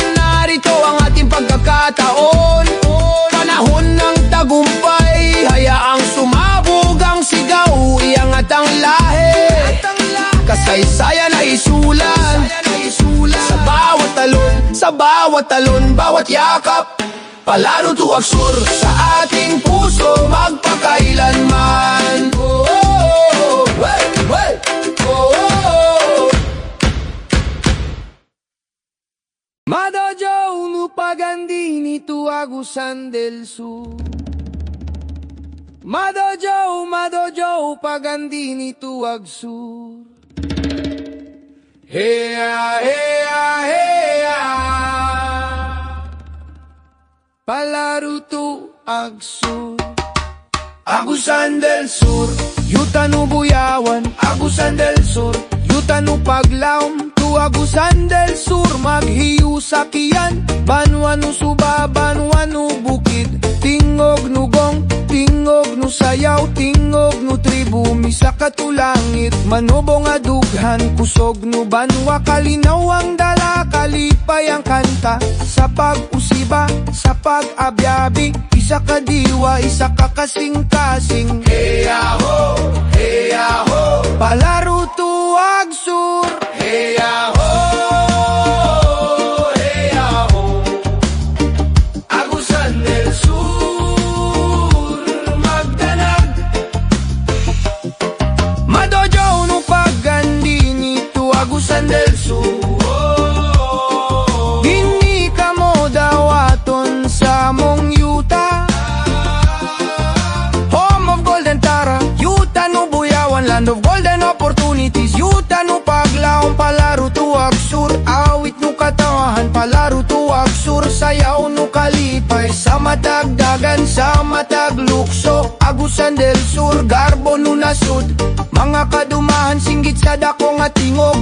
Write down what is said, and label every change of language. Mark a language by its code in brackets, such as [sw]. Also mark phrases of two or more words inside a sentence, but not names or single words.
[tl] Narito ang ating pagkakataon. Panahon ng tagumpay, hayaang sumabog ang sigaw. Iangat ang lahi, kasaysayan ay isulat. Sa bawat talon, bawat yakap. Palaro to Agsur, sa ating puso magpakailanman. [msm] Madojo unu pagandini tu Agusan del Sur. Madojo pagandini tu Agsur. Heya, heya, heya, palaro to Agsur. Agusan del Sur, yutanu buyawan. Agusan del Sur, yutanu paglaom. Tu Agusan del Sur, maghiyu sakian. Banwanu suba, banwanu bukid. Tingog nu gong, tingog nu sayaw. Tingog nu tribu, misa katulangit. Manubong adughan, kusog nu banwa. [ceb] Kalinaw ang dala, kalipay ang kanta. Sa pag-usiba, sa pag-abyabi, isa ka diwa, isa ka kasing-kasing. [msm] Heya ho, palaro to Agsur. Heya ho, Agusan del Sur, magdanag. Madojo no pagandini to Agusan del Sur. Dini ka mo dawaton sa mong yuta, [en] home of golden tara. [msm] Yuta no buyawan, [en] land of golden opportunities. Yuta no paglaong, palaro to Agsur. Awit no katawahan, palaro to Agsur. Sayaw no kalipay, sa matagdagan, sa mataglukso. Agusan del Sur, garbo no nasud. Mga kadumahan, singgit sa dako nga tingog.